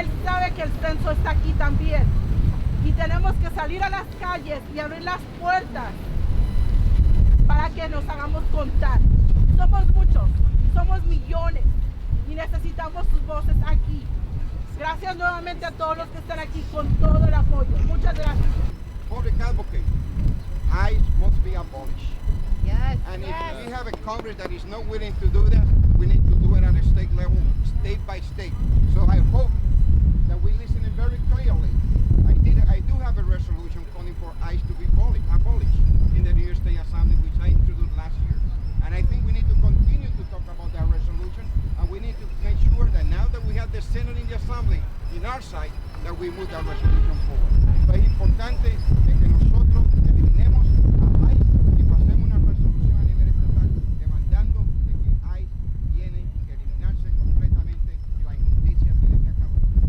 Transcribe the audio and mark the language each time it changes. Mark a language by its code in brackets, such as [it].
[es] Él sabe que el censo está aquí también. Y tenemos que salir a las calles y abrir las puertas para que nos hagamos contar. Somos muchos, somos millones y necesitamos sus voces aquí. Gracias nuevamente a todos los que están aquí con todo el apoyo. Muchas gracias. [en] Public advocate, ICE must be abolished. Yes. And if we have a Congress that is not willing to do that, we need to do it at a state level, state by state. So I hope that we listen very clearly. I do have a resolution calling for ICE to be abolished in the New York State Assembly, which I introduced last year. And I think we need to continue to talk about that resolution, and we need to make sure that now that we have the Senate in the Assembly in our side, that we move that resolution forward. [es] Pero es importante que nosotros eliminemos a ICE y pasemos una resolución a nivel estatal demandando de que ICE tiene que eliminarse completamente y la injusticia tiene que acabar.